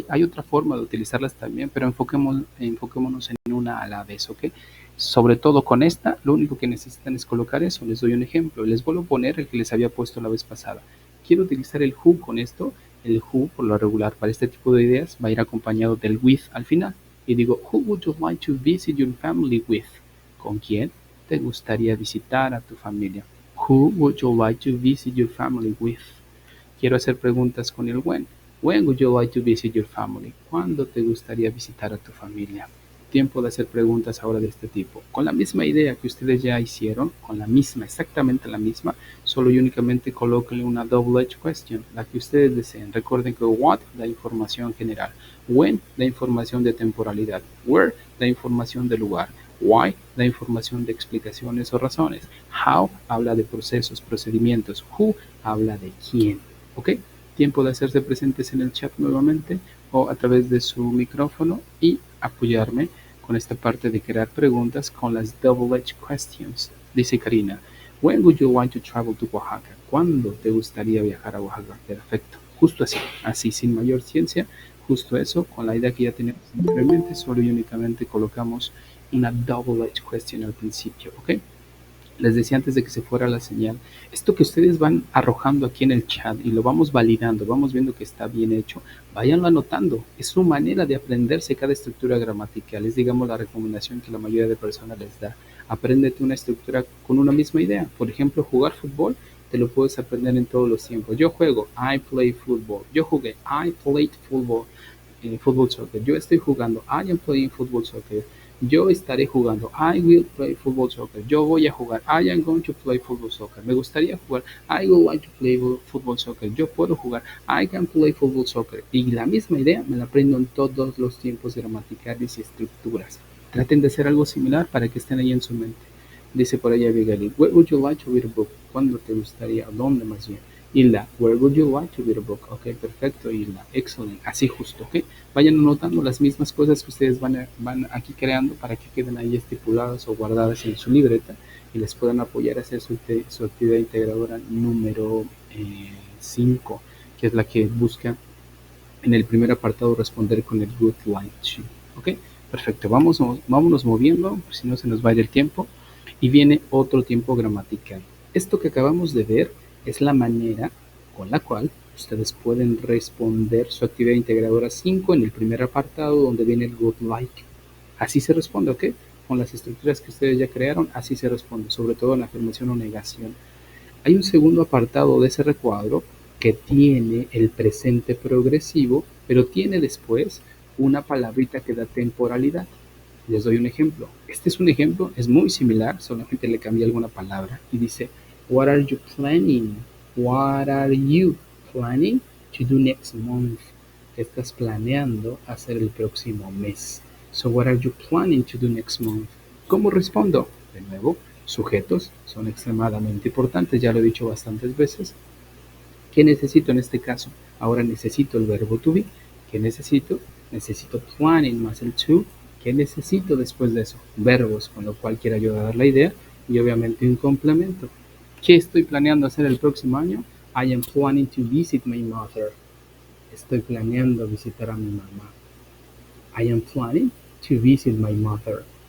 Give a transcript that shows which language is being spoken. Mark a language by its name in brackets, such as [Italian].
[Spanish] Hay otra forma de utilizarlas también, pero enfoquémonos en una a la vez, ¿ok? Sobre todo con esta, lo único que necesitan es colocar eso. Les doy un ejemplo, les vuelvo a poner el que les había puesto la vez pasada. Quiero utilizar el who con esto. El who, por lo regular, para este tipo de ideas, va a ir acompañado del with al final. [English] Y digo, who would you like to visit your family with? [Spanish] ¿Con quién te gustaría visitar a tu familia? [English] Who would you like to visit your family with? [Spanish] Quiero hacer preguntas con el when. [English] When would you like to visit your family? [Spanish] ¿Cuándo te gustaría visitar a tu familia? Tiempo de hacer preguntas ahora de este tipo. Con la misma idea que ustedes ya hicieron, con la misma, exactamente la misma, solo y únicamente colóquenle una double-edged question, la que ustedes deseen. Recuerden que what da información general, when da información de temporalidad, where da información de lugar, why da información de explicaciones o razones, how habla de procesos, procedimientos, who habla de quién. ¿Ok? Tiempo de hacerse presentes en el chat nuevamente o a través de su micrófono y apoyarme con esta parte de crear preguntas con las double-edged questions. [English] Dice Karina, when would you like to travel to Oaxaca? [Spanish] ¿Cuándo te gustaría viajar a Oaxaca? Perfecto. Justo así sin mayor ciencia, justo eso, con la idea que ya teníamos anteriormente, solo y únicamente colocamos una double-edged question al principio, ¿ok? Les decía antes de que se fuera la señal, esto que ustedes van arrojando aquí en el chat y lo vamos validando, vamos viendo que está bien hecho, váyanlo anotando. Es su manera de aprenderse cada estructura gramatical. Es, digamos, la recomendación que la mayoría de personas les da. Apréndete una estructura con una misma idea. Por ejemplo, jugar fútbol, te lo puedes aprender en todos los tiempos. [English] Yo juego, I play football. Yo jugué, I played football. Football soccer. Yo estoy jugando, I am playing football soccer. Yo estaré jugando, I will play football soccer. Yo voy a jugar, I am going to play football soccer. Me gustaría jugar, I would like to play football soccer. [Spanish] Yo puedo jugar, I can play football soccer. Y la misma idea me la aprendo en todos los tiempos gramaticales y estructuras. Traten de hacer algo similar para que estén ahí en su mente. Dice por allá Abigail, where would you like to read a book? ¿Cuándo te gustaría? ¿Dónde más bien? [English] Hilda, where would you like to read a book? [Spanish] Ok, perfecto, Hilda, excelente, así justo, ok. Vayan anotando las mismas cosas que ustedes van aquí creando para que queden ahí estipuladas o guardadas en su libreta y les puedan apoyar a hacer su actividad integradora número 5, que es la que busca en el primer apartado responder con el good like to, ok. Perfecto, vámonos moviendo, si no se nos va a ir el tiempo. Y viene otro tiempo gramatical. Esto que acabamos de ver es la manera con la cual ustedes pueden responder su actividad integradora 5 en el primer apartado donde viene el good like. Así se responde, ¿ok? Con las estructuras que ustedes ya crearon, así se responde, sobre todo en la afirmación o negación. Hay un segundo apartado de ese recuadro que tiene el presente progresivo, pero tiene después una palabrita que da temporalidad. Les doy un ejemplo. Este es un ejemplo, es muy similar, solamente le cambié alguna palabra y dice, what are you planning? [English] What are you planning to do next month? [Spanish] ¿Qué estás planeando hacer el próximo mes? [English] So what are you planning to do next month? [Spanish] ¿Cómo respondo? De nuevo, sujetos son extremadamente importantes, ya lo he dicho bastantes veces. ¿Qué necesito en este caso? Ahora necesito el verbo to be. ¿Qué necesito? Necesito planning más el to. ¿Qué necesito después de eso? Verbos, con lo cual quiero ayudar a la idea y obviamente un complemento. ¿Qué estoy planeando hacer el próximo año? [English] I am planning to visit my mother. [Spanish] Estoy planeando visitar a mi mamá. [English] I am planning to visit my mother.